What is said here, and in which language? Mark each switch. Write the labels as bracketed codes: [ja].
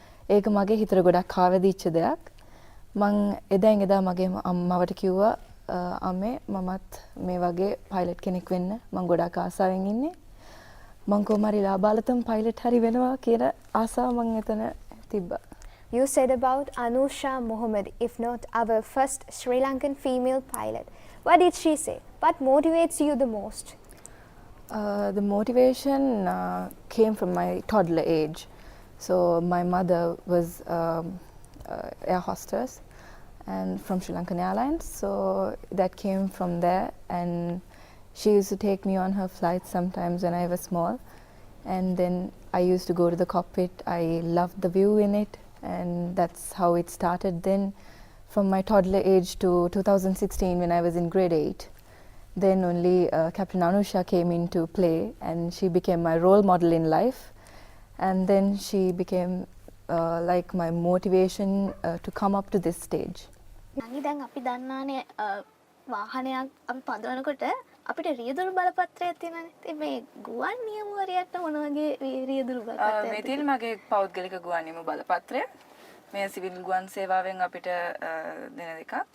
[si] ඒක මගේ හිතට ගොඩක් ආවදිච්ච දෙයක්. මං එදා මගේ අම්මවට කිව්වා අම්මේ මමත් මේ වගේ පයිලට් කෙනෙක් වෙන්න මං ගොඩක් ආසාවෙන් ඉන්නේ. මං කොහොමරි ලාබාලතම පයිලට් හරි වෙනවා කියන ආසාව මං එතන තිබ්බා. [en] You said about Anusha Mohammed, if not our first Sri Lankan female pilot. What did she say? What motivates you the most? The motivation came from my toddler age. So my mother was air hostess and from Sri Lankan Airlines. So that came from there, and she used to take me on her flights sometimes when I was small. And then I used to go to the cockpit. I loved the view in it, and that's how it started. Then from my toddler age to 2016 when I was in grade 8. Then only Captain Anusha came into play, and she became my role model in life. And then she became like my motivation to come up to this stage. [si] නංගි දැන් අපි දන්නානේ වාහනයක් අපි පදවනකොට අපිට රියදුරු බලපත්‍රයක් තියෙනවානේ. ඉතින් මේ ගුවන් නියමුවරයාට මොන වගේ රියදුරු බලපත්‍රයක්ද? මේ තියෙන මගේ පෞද්ගලික ගුවන් නියම බලපත්‍රය. මේ සිවිල් ගුවන් සේවාවෙන් අපිට දෙන එකක්.